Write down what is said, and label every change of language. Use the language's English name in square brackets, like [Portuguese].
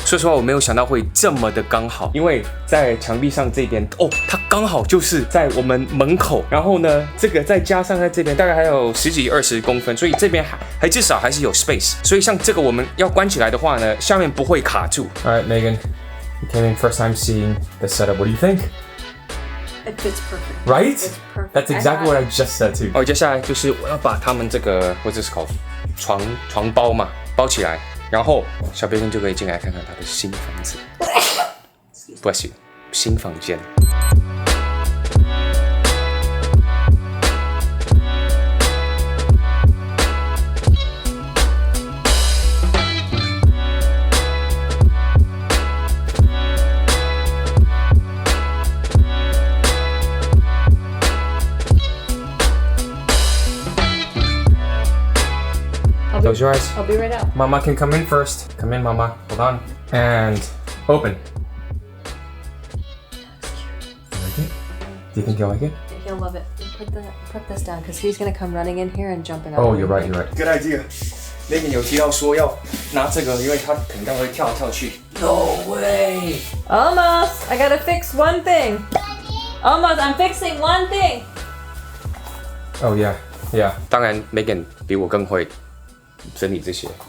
[Chinese] 说实话，我没有想到会这么的刚好，因为在墙壁上这边哦，它刚好就是在我们门口，然后呢，这个再加上在这边大概还有10几20公分，所以这边还至少还是有 space。所以像这个我们要关起来的话呢，下面不会卡住。 [English] All right, Megan, you came in first time seeing the setup. What do you think? It fits perfect. Right? It's perfect. That's exactly what I just said too. [Chinese] 哦，接下来就是我要把他们这个或者是床包嘛包起来。然后小培根就可以进来看看他的新房子，不行，新房间。 [English] Close your eyes. I'll be right out. Mama can come in first. Come in, Mama. Hold on. And open. You like it? Do you think you'll like it? He'll love it. Put this down because he's gonna come running in here and jumping up. Oh, you're right. You're right. Good idea. [Chinese] Megan 有提到说要拿这个，因为他肯定会跳来跳去。 [English] No way. Almost. I gotta fix one thing. Almost. I'm fixing one thing. Oh yeah, yeah. [Chinese] 当然 Megan 比我更会整理这些。